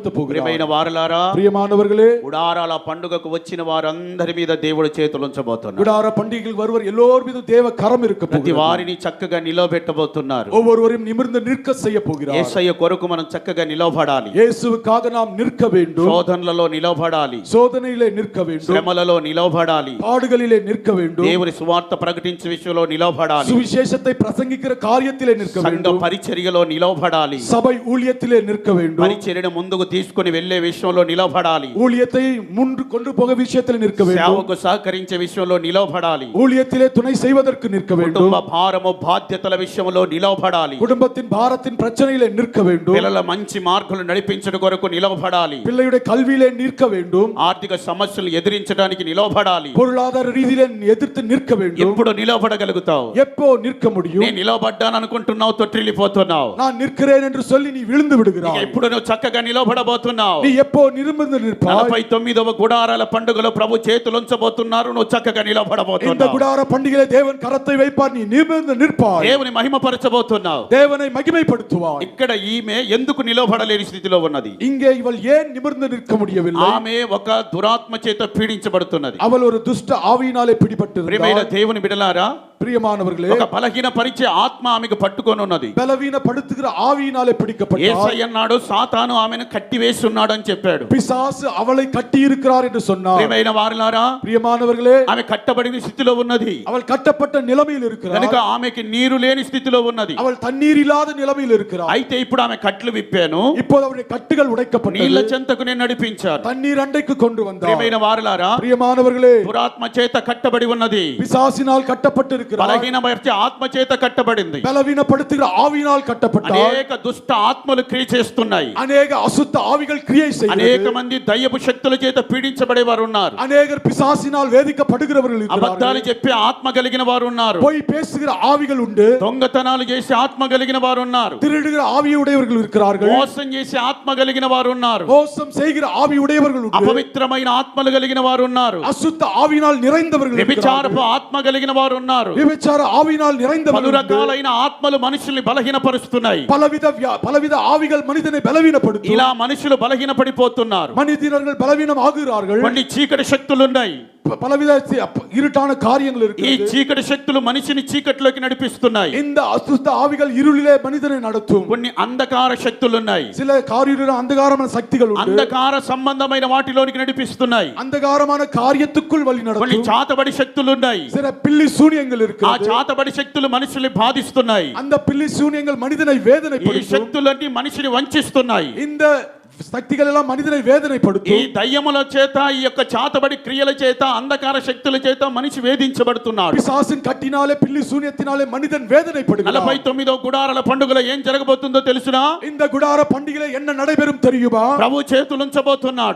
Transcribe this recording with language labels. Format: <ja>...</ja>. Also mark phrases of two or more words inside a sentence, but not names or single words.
<te>ప్రియమైన</te> <ta>போகிறாய்</ta> <te>వారలారా,</te> <ta>பிரியமானவர்களே</ta> <te>గుడారాల పండుగకు వచ్చిన వారందరి మీద దేవుడు చేతులు ఉంచబోతున్నాడు.</te> <ta>குடார பண்டிகையில் வருவர் எல்லோர் மீதும் தேவ கரம் இருக்க</ta> <te>ప్రతి</te> <ta>போகிறது</ta> <te>వారిని చక్కగా నిలబెట్టబోతున్నారు.</te> <ta>ஒவ்வொருவரையும் நிமிர்ந்து நிற்க செய்ய போகிறார்</ta> <te>యేసయ్య కొరకు మనం చక్కగా నిలబడాలి.</te> <ta>இயேசுவுக்காக நாம் நிற்க வேண்டும்</ta> <te>శోధనలలో నిలబడాలి,</te> <ta>சோதனையிலே நிற்க வேண்டும்</ta> <te>శ్రమలలో నిలబడాలి,</te> <ta>பாடுகளிலே நிற்க வேண்டும்</ta> <te>దేవుని సువార్త ప్రకటించే విషయంలో నిలబడాలి,</te> <ta>சுவிசேஷத்தை பிரசங்கிக்கிற காரியத்திலே நிற்க</ta> <te>సంఘ</te> <ta>வேண்டும்</ta> <te>పరిచర్యలో నిలబడాలి,</te> <ta>சபை ஊழியத்திலே நிற்க வேண்டும்</ta> <te>పరిచర్యను ముందుకు తీసుకొని వెళ్ళే విషయంలో నిలబడాలి,</te> <ta>ஊழியத்தை முன்று கொண்டு போக விஷயத்தில் நிற்க வேண்டும்</ta> <te>సేవకు సహకరించే విషయంలో నిలబడాలి,</te> <ta>ஊழியத்திலே துணை செய்வதற்கு நிற்க வேண்டும்</ta> <te>కుటుంబ భారము బాధ్యతల విషయంలో నిలబడాలి,</te> <ta>குடும்பத்தின் பாரத்தின் பிரச்சனையிலே நிற்க வேண்டும்</ta> <te>పిల్లల మంచి మార్గాలు నడిపించడం కొరకు నిలబడాలి,</te> <ta>பிள்ளையுடைய கல்வியிலே நிற்க வேண்டும்</ta> <te>ఆర్థిక సమస్యలు ఎదిరించడానికి నిలబడాలి.</te> <ta>பொருளாதார ரீதியிலே எதிர்த்து நிற்க வேண்டும்</ta> <te>ఎప్పుడు నిలబడగలుగుతావు?</te> <ta>எப்போ நிற்க முடியும்</ta> <te>నేను నిలబడ్డాను అనుకుంటున్నావు, తొట్టిల్లిపోతున్నావు.</te> <ta>நான் நிற்கிறேன் என்று சொல்லி நீ விழுந்து</ta> <te>ఇక</te> <ta>விடுகிறாய்</ta> <te>ఎప్పుడు నువ్వు చక్కగా నిలబడబోతున్నావు?</te> <ta>நீ எப்போ நிமிர்ந்து நிற்பாய்</ta> <te>49వ గుడారాల పండుగలో ప్రభు చేతులు ఉంచబోతున్నారు. నువ్వు చక్కగా</te> <ta>இந்த</ta> <te>నిలబడబోతున్నావు.</te> <ta>குடார பண்டிகையிலே தேவன் கரத்தை வைப்பார் நீ நிமிர்ந்து நிற்பாய்</ta> <te>దేవుని మహిమపరచబోతున్నావు.</te> <ta>தேவனை மகிமைப்படுத்துவாய்</ta> <te>ఇక్కడ ఈమె ఎందుకు నిలబడలేని స్థితిలో ఉన్నది?</te> <ta>இங்கே இவள் ஏன் நிமிர்ந்து நிற்க முடியவில்லை</ta> <te>ఆమె ఒక దురాత్మ చేత పీడించబడుతున్నది.</te> <ta>அவள் ஒரு துஷ்ட ஆவியினாலே</ta> <te>ప్రియమైన</te> <ta>பிடிபட்டிருந்தாள்</ta> <te>దేవుని బిడ్డలారా,</te> <ta>பிரியமானவர்களே</ta> <te>ఒక బలహీన పరిచే ఆత్మ ఆమెకు పట్టుకొని ఉన్నది.</te> <ta>பலவீனப்படுத்துகிற ஆவியினாலே பிடிக்கப்பட்டாள்</ta> <te>యేసయ్య అన్నాడు, సాతాను ఆమెను కట్టివేసి ఉన్నాడు అని చెప్పాడు.</te> <ta>பிசாசு அவளை கட்டி இருக்கிறார் என்று சொன்னார்</ta> <te>ప్రియమైన వారలారా,</te> <ta>பிரியமானவர்களே</ta> <te>ఆమె కట్టబడిన స్థితిలో ఉన్నది</te> <ta>அவள் కట్టப்பட்ட நிலைமையில் இருக்கிறார்</ta> <te>కనుక ఆమెకి నీరు లేని స్థితిలో ఉన్నది.</te> <ta>அவள் தண்ணீர் இல்லாத நிலைமையில் இருக்கிறார்</ta> <te>అయితే ఇప్పుడు ఆమె కట్లు విప్పాను,</te> <ta>இப்போது அவருடைய కట్టుகள்</ta> <te>నీళ్ల</te> <ta>உடைக்கப்பட்டது</ta> <te>చెంతకు నేను నడిపించాను.</te> <ta>தண்ணீர் அண்டைக்கு கொண்டு வந்தார்</ta> <te>ప్రియమైన వారలారా,</te> <ta>பிரியமானவர்களே</ta> <te>దురాత్మ చేత కట్టబడి ఉన్నది,</te> <ta>பிசாசினால் கட்டப்பட்டிருக்கிறார்</ta> <te>బలహీన పరిచే ఆత్మ చేత కట్టబడింది.</te> <ta>பலவீனப்படுத்துகிற ஆவியினால் கட்டப்பட்டார்</ta> <te>అనేక దుష్ట ఆత్మలు క్రియ చేస్తున్నాయి.</te> <ta>அநேக அசுத்த ஆவிகள் கிரியை</ta> <te>అనేక</te> <ta>செய்கிறது</ta> <te>మంది దయ్యపు శక్తుల చేత పీడించబడే వారు ఉన్నారు.</te> <ta>அநேகர் பிசாசினால் வேதிக்கப்படுகிறவர்கள்</ta> <te>అబద్ధాలు</te> <ta>இருக்கிறார்கள்</ta> <te>చెప్పి ఆత్మ కలిగిన వారు ఉన్నారు.</te> <ta>பொய் பேசுகிற ஆவிகள் உண்டு</ta> <te>దొంగతనాలు చేసి ఆత్మ కలిగిన వారు ఉన్నారు.</te> <ta>திருடுகிற ஆவியுடையவர்கள் இருக்கிறார்கள்</ta> <te>మోసం చేసి ఆత్మ కలిగిన వారు ఉన్నారు.</te> <ta>மோசம் செய்கிற ஆவியுடையவர்கள் உண்டு</ta> <te>అపవిత్రమైన ఆత్మలు కలిగిన వారు ఉన్నారు.</te> <ta>அசுத்த ஆவியினால் நிறைந்தவர்கள்</ta> <te>వ్యభిచారపు</te> <ta>இருக்கிறார்கள்</ta> <te>ఆత్మ కలిగిన వారు ఉన్నారు.</te> <ta>விபச்சார ஆவியினால்</ta> <te>పలు</te> <ta>நிறைந்தவர்கள் உண்டு.</ta> <te>రకాలైన ఆత్మలు మనుషుల్ని బలహీనపరుస్తున్నాయి.</te> <ta>பலவித ஆவிகள் மனிதனை பலவீனப்படுத்தும்</ta> <te>ఇలా మనుషులు బలహీనపడిపోతున్నారు.</te> <ta>மனிதர்கள் பலவீனம் ஆகுகிறார்கள்</ta> <te>కొన్ని చీకటి శక్తులు ఉన్నాయి.</te> <ta>பலவித இருட்டான காரியங்கள்</ta> <te>ఈ</te> <ta>இருக்கிறது.</ta> <te>చీకటి శక్తులు మనిషిని చీకటిలోకి నడిపిస్తున్నాయి.</te> <ta>இந்த அசுத்த ஆவிகள் இருளிலே மனிதனை நடத்தும்.</ta> <te>కొన్ని అంధకార శక్తులు ఉన్నాయి.</te> <ta>சில காரியம் அந்தகாரமான சக்திகள் உண்டு.</ta> <te>అంధకార సంబంధమైన వాటిలోనికి నడిపిస్తున్నాయి.</te> <ta>அந்தகாரமான காரியத்துக்குள் வழி</ta> <te>కొన్ని</te> <ta>நடத்தும்.</ta> <te>చాతబడి శక్తులు ఉన్నాయి.</te> <ta>சில பில்லி சூனியங்கள்</ta> <te>ఆ</te> <ta>இருக்கிறது.</ta> <te>చాతబడి శక్తులు మనుషుల్ని బాధిస్తున్నాయి.</te> <ta>அந்த பில்லி சூனியங்கள் மனிதனை</ta> <te>ఈ</te> <ta>வேதனைப்படுத்தும்.</ta> <te>శక్తులన్నీ మనిషిని వంచిస్తున్నాయి.</te> <ta>இந்த சக்திகள் எல்லாம் மனிதனை</ta> <te>ఈ</te> <ta>வேதனைப்படுத்தும்.</ta> <te>దయ్యముల చేత ఈ యొక్క చాతబడి క్రియల చేత అంధకార శక్తుల చేత మనిషి వేధించబడుతున్నాడు.</te> <ta>பிசாசின் கட்டினாலே பில்லி சூனியத்தினாலே மனிதன் வேதனைப்படுகிறான்.</ta> <te>49వ గుడారాల పండుగలో ఏం జరగబోతుందో తెలుసునా?</te> <ta>இந்த குடார பண்டிகையில என்ன நடைபெறும் தெரியுமா?</ta> <te>ప్రభు చేతులు ఉంచబోతున్నాడు.</te>